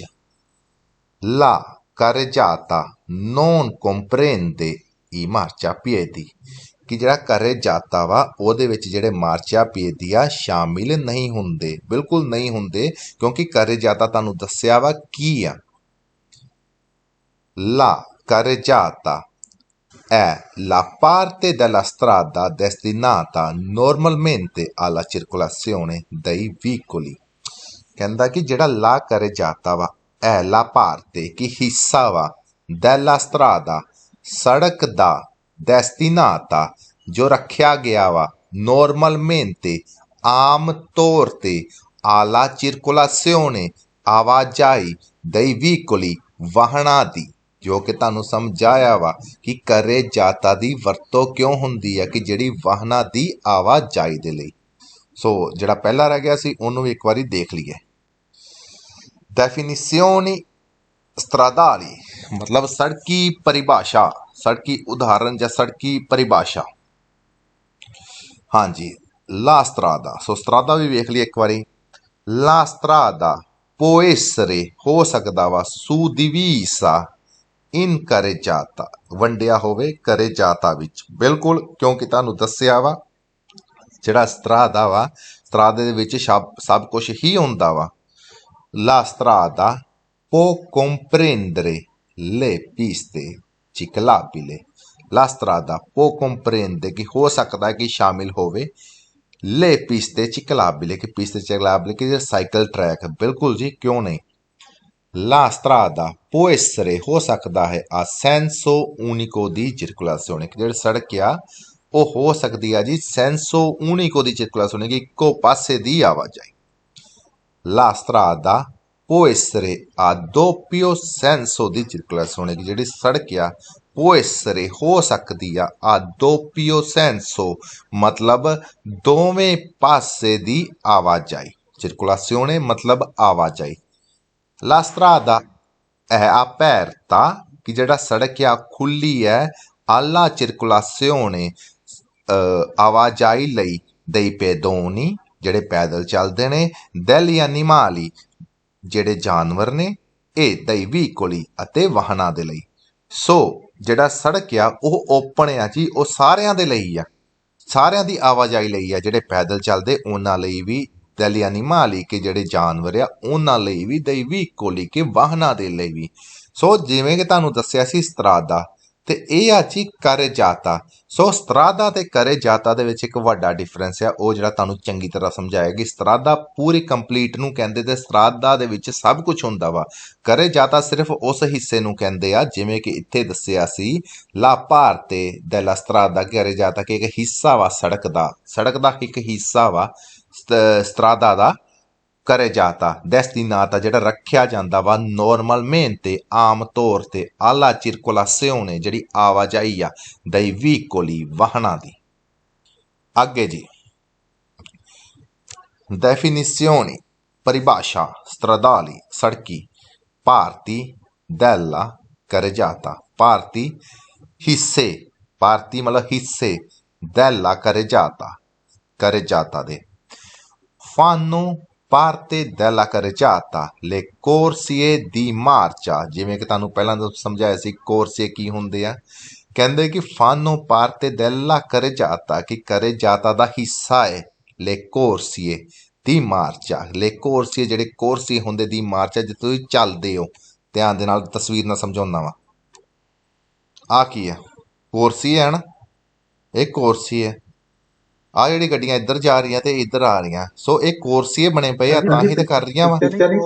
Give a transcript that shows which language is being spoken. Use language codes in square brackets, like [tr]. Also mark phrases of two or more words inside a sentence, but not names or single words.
[it] la carreggiata non comprende i marciapiedi, [pa] ਕਿ ਜਿਹੜਾ ਕਰਜਾਤਾ ਵਾ ਉਹਦੇ ਵਿੱਚ ਜਿਹੜੇ ਮਾਰਚਾਪੀਏਦੀ ਆ ਸ਼ਾਮਿਲ ਨਹੀਂ ਹੁੰਦੇ, ਬਿਲਕੁਲ ਨਹੀਂ ਹੁੰਦੇ। ਕਿਉਂਕਿ ਕਰਜਾਤਾ ਤੁਹਾਨੂੰ ਦੱਸਿਆ ਵਾ ਕੀ ਆ। [it] La carreggiata è la parte della strada destinata normalmente alla circolazione dei veicoli। [pa] ਕਹਿੰਦਾ ਕਿ ਜਿਹੜਾ [it] la carreggiata [pa] ਵਾ [it] è la parte [pa] ਕਿ ਹਿੱਸਾ ਵਾ [it] della strada [pa] ਸੜਕ ਦਾ destinata ਜੋ ਰੱਖਿਆ ਗਿਆ ਵਾ normalmente ਆਮ ਤੌਰ ਤੇ [it] alla circolazione [pa] ਆਵਾਜਾਈ [it] dei veicoli [pa] ਵਾਹਨਾਂ ਦੀ, ਜੋ ਕਿ ਤੁਹਾਨੂੰ ਸਮਝਾਇਆ ਵਾ ਕਿ ਕਰਜਾਤਾ ਦੀ ਵਰਤੋਂ ਕਿਉਂ ਹੁੰਦੀ ਹੈ ਕਿ ਜਿਹੜੀ ਵਾਹਨਾਂ ਦੀ ਆਵਾਜਾਈ ਦੇ ਲਈ। ਸੋ ਜਿਹੜਾ ਪਹਿਲਾ ਰਹਿ ਗਿਆ ਸੀ ਉਹਨੂੰ ਵੀ ਇੱਕ ਵਾਰੀ ਦੇਖ ਲਈਏ। [it] definizioni stradali [pa] ਮਤਲਬ ਸੜਕੀ ਪਰਿਭਾਸ਼ਾ, ਸੜਕੀ ਉਦਾਹਰਨ ਜਾਂ ਸੜਕੀ ਪਰਿਭਾਸ਼ਾ। ਹਾਂਜੀ, [it] la strada. [pa] ਸੋ ਸਟਰਾਦਾ ਵੀ ਵੇਖ ਲਈ ਇੱਕ ਵਾਰੀ। [it] la strada può essere [pa] ਹੋ ਸਕਦਾ ਵਾ [it] suddivisa in carreggiata, [pa] ਵੰਡਿਆ ਹੋਵੇ ਕਰਜਾਤਾ ਵਿੱਚ। ਬਿਲਕੁਲ, ਕਿਉਂਕਿ ਤੁਹਾਨੂੰ ਦੱਸਿਆ ਵਾ ਜਿਹੜਾ ਸਟਰਾਦਾ ਵਾ, ਸਟਰਾਦੇ ਦੇ ਵਿੱਚ ਸਭ ਕੁਝ ਹੀ ਹੁੰਦਾ ਵਾ। [it] La strada può comprendere le piste ciclabili। La strada può comprendere [pa] ਕਿ ਹੋ ਸਕਦਾ ਕਿ ਸ਼ਾਮਿਲ ਹੋਵੇ [it] ले piste ciclabili, che piste ciclabili che [en] cycle track. [pa] ਬਿਲਕੁਲ ਜੀ, ਕਿਉਂ ਨਹੀਂ। [it] La strada può essere [pa] ਹੋ ਸਕਦਾ ਹੈ [it] a senso unico di circolazione, [pa] ਕਿ ਜਿਹੜੀ ਸੜਕ ਆ ਉਹ ਹੋ ਸਕਦੀ ਆ ਜੀ [it] senso unico di circolazione, [pa] ਕਿ ਇੱਕੋ ਪਾਸੇ ਦੀ ਆਵਾਜਾਈ। [it] La strada può essere a doppio senso di circolazione, [pa] ਕਿ ਜਿਹੜੀ ਸੜਕ ਆ [it] può essere [pa] ਹੋ ਸਕਦੀ ਆ [it] a doppio senso [pa] ਮਤਲਬ ਦੋਵੇਂ ਪਾਸੇ ਦੀ ਆਵਾਜਾਈ। [it] circolazione [pa] ਮਤਲਬ ਆਵਾਜਾਈ। [it] La strada è aperta, [pa] ਕਿ ਜਿਹੜਾ ਸੜਕ ਆ ਖੁੱਲੀ ਹੈ [it] alla circolazione [pa] ਆਵਾਜਾਈ ਲਈ [it] dei pedoni, [pa] ਜਿਹੜੇ ਪੈਦਲ ਚੱਲਦੇ ਨੇ, [it] degli animali [pa] ਜਿਹੜੇ ਜਾਨਵਰ ਨੇ, [it] e dei veicoli [pa] ਅਤੇ ਵਾਹਨਾਂ ਦੇ ਲਈ। ਸੋ ਜਿਹੜਾ ਸੜਕ ਆ ਉਹ ਓਪਨ ਆ ਜੀ, ਉਹ ਸਾਰਿਆਂ ਦੇ ਲਈ ਆ, ਸਾਰਿਆਂ ਦੀ ਆਵਾਜਾਈ ਲਈ ਆ। ਜਿਹੜੇ ਪੈਦਲ ਚੱਲਦੇ ਉਹਨਾਂ ਲਈ ਵੀ, [it] degli animali [pa] ਕਿ ਜਿਹੜੇ ਜਾਨਵਰ ਆ ਉਹਨਾਂ ਲਈ ਵੀ, [it] dei veicoli [pa] ਕਿ ਵਾਹਨਾਂ ਦੇ ਲਈ ਵੀ। ਸੋ ਜਿਵੇਂ ਕਿ ਤੁਹਾਨੂੰ ਦੱਸਿਆ ਸੀ ਸਟਰਾਦਾ ਤੇ ਇਹ ਆ ਜੀ ਕਰਜਾਤਾ। ਸੋ ਸਟਰਾਦਾ ਤੇ ਕਰਜਾਤਾ ਦੇ ਵਿੱਚ ਇੱਕ ਵੱਡਾ ਡਿਫਰੈਂਸ ਆ, ਉਹ ਜਿਹੜਾ ਤੁਹਾਨੂੰ ਚੰਗੀ ਤਰ੍ਹਾਂ ਸਮਝਾਇਆ ਕਿ ਸਟਰਾਦਾ ਪੂਰੀ ਕੰਪਲੀਟ ਨੂੰ ਕਹਿੰਦੇ ਤੇ ਸਟਰਾਦਾ ਦੇ ਵਿੱਚ ਸਭ ਕੁਝ ਹੁੰਦਾ ਵਾ। ਕਰਜਾਤਾ ਸਿਰਫ ਉਸ ਹਿੱਸੇ ਨੂੰ ਕਹਿੰਦੇ ਆ, ਜਿਵੇਂ ਕਿ ਇੱਥੇ ਦੱਸਿਆ ਸੀ [it] la parte della strada [pa] ਕਰਜਾਤਾ ਕਿ ਇੱਕ ਹਿੱਸਾ ਵਾ ਸੜਕ ਦਾ, ਸੜਕ ਦਾ ਇੱਕ ਹਿੱਸਾ ਵਾ ਸਟਰਾਦਾ ਦਾ ਕਰਜਾਤਾ destinata ਜਿਹੜਾ ਰੱਖਿਆ ਜਾਂਦਾ ਵਾ normalmente ਆਮ ਤੌਰ ਤੇ [it] alla circolazione [pa] ਜਿਹੜੀ ਆਵਾਜਾਈ ਆ [it] dei veicoli [pa] ਵਾਹਨਾਂ ਦੀ। ਅੱਗੇ ਜੀ [it] definizioni परिभाषा stradali सड़की parti della carreggiata, parti हिस्से, parti [pa] ਮਤਲਬ ਹਿੱਸੇ [it] della carreggiata, carreggiata ਦੇ। fanno parte della carreggiata le corsie di marcia, [pa] ਜਿਵੇਂ ਕਿ ਤੁਹਾਨੂੰ ਪਹਿਲਾਂ ਸਮਝਾਇਆ ਸੀ ਕੋਰਸੀਏ ਕੀ ਹੁੰਦੇ ਆ। ਕਹਿੰਦੇ ਕਿ [it] fanno parte della carreggiata [pa] ਕਿ carreggiata ਦਾ ਹਿੱਸਾ ਹੈ [it] le corsie [pa] ਦੀ ਮਾਰਚਾ। le corsie ਜਿਹੜੇ ਕੋਰਸੀਏ ਹੁੰਦੇ ਦੀ ਮਾਰਚਾ, ਜਿੱਥੇ ਤੁਸੀਂ ਚੱਲਦੇ ਹੋ। ਧਿਆਨ ਦੇ ਨਾਲ ਤਸਵੀਰ ਨਾਲ ਸਮਝਾਉਂਦਾ ਵਾ। ਆ ਕੀ ਹੈ? ਕੋਰਸੀਏ ਹੈ ਨਾ, ਇਹ ਕੋਰਸੀਏ। ਆ ਜਿਹੜੀ ਗੱਡੀਆਂ ਇੱਧਰ ਜਾ ਰਹੀਆਂ ਤੇ ਇੱਧਰ ਆ ਰਹੀਆਂ, ਸੋ ਇਹ ਕੋਰਸੀਏ ਬਣੇ ਪਏ ਆ, ਤਾਂ ਹੀ ਤੇ ਕਰ ਰਹੀਆਂ ਵਾ।